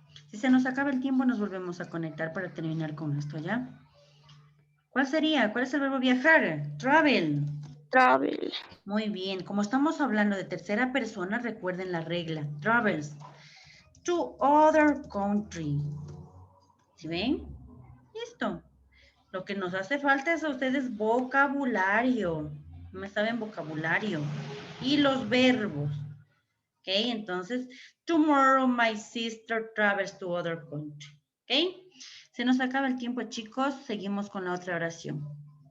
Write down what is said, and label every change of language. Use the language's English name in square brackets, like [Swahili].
[Spanish] Si se nos acaba el tiempo, nos volvemos a conectar para terminar con esto, ¿ya? ¿Cuál sería? ¿Cuál es el verbo viajar? Travel. [English] Travel. [Spanish] Muy bien. Como estamos hablando de tercera persona, recuerden la regla. [English] Travels to other country. [Spanish] ¿Sí ven? Listo. Lo que nos hace falta es a ustedes vocabulario. No me saben vocabulario. Y los verbos. ¿Ok? Entonces, [English] tomorrow my sister travels to other country. [Spanish] ¿Ok? Se nos acaba el tiempo, chicos. Seguimos con la otra oración.